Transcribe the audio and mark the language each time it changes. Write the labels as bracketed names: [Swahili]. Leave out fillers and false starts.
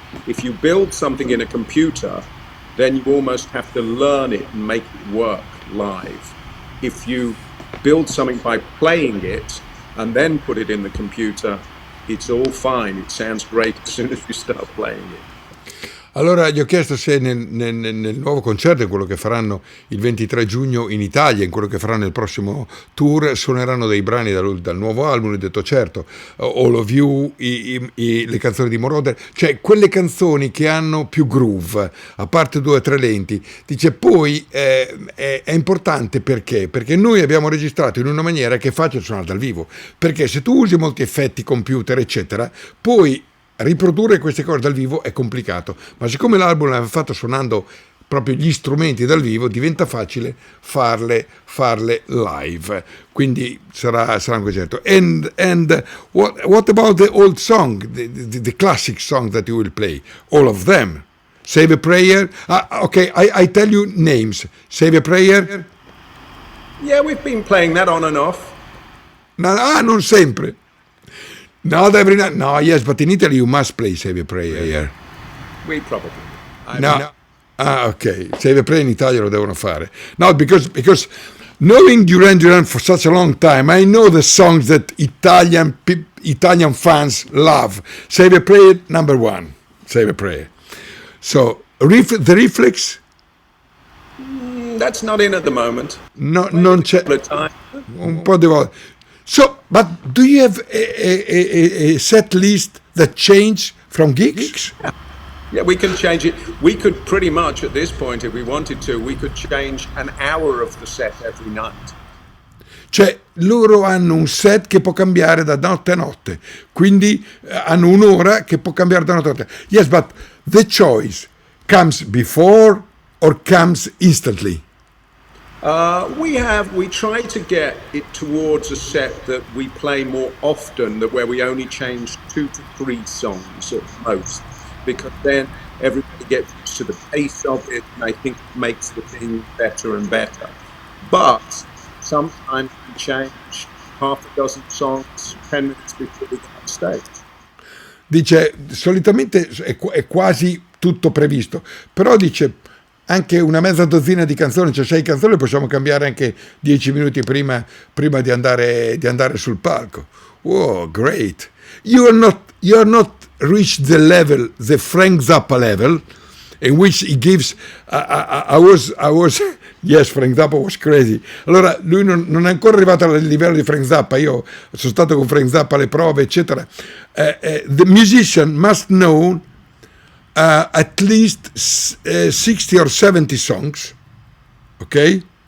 [English] If you build something in a computer, then you almost have to learn it and make it work live. If you build something by playing it and then put it in the computer, it's all fine. It sounds great as soon as you start playing it. [Italian] Allora gli ho chiesto se nel nuovo concerto, in quello che faranno il 23 giugno in Italia, in quello che faranno il prossimo tour, suoneranno dei brani dal nuovo album. Gli ho detto certo, All of You, le canzoni di Moroder, cioè quelle canzoni che hanno più groove, a parte 2 o 3 lenti. Dice poi è importante perché noi abbiamo registrato in una maniera che è facile suonare dal vivo, perché se tu usi molti effetti, computer eccetera, poi riprodurre queste cose dal vivo è complicato, ma siccome l'album l'aveva fatto suonando proprio gli strumenti dal vivo, diventa facile farle live, quindi sarà un concerto. [English] And what about the old song, the classic song that you will play? All of them. Save a Prayer. Okay, I tell you names. Save a Prayer. Yeah, we've been playing that on and off. [Italian] No, non sempre. [English] Not every night. No, yes, but in Italy you must play Save a Prayer. We probably. No. Ok. [Italian] Save a Prayer in Italia lo devono fare. [English] No, because knowing Duran Duran for such a long time, I know the songs that Italian fans love. Save a Prayer, number one. Save a Prayer. So, the Reflex? That's not in at the moment. [Italian] No, non c'è. Un po' di volte. [English] So, but do you have a set list that change from gigs? Yeah, we can change it. We could pretty much, at this point, if we wanted to, we could change an hour of the set every night. [Italian] Cioè, loro hanno un set che può cambiare da notte a notte, quindi hanno un'ora che può cambiare da notte a notte. [English] Yes, but the choice comes before or comes instantly? We try to get it towards a set that we play more often, that where we only change 2 to 3 songs at most, because then everybody gets used to the pace of it, and I think it makes the thing better and better. But sometimes we change half a dozen songs 10 minutes before we go on stage. [Italian] Dice, solitamente è quasi tutto previsto, però dice anche una mezza dozzina di canzoni, cioè 6 canzoni, possiamo cambiare anche 10 minuti prima di andare sul palco. [English] Wow, great. You are not reached the Frank Zappa level, in which he gives, I was, yes, Frank Zappa was crazy. [Italian] Allora, lui non è ancora arrivato al livello di Frank Zappa, io sono stato con Frank Zappa alle prove, eccetera. [English] The musician must know at least 60 or 70 songs, ok?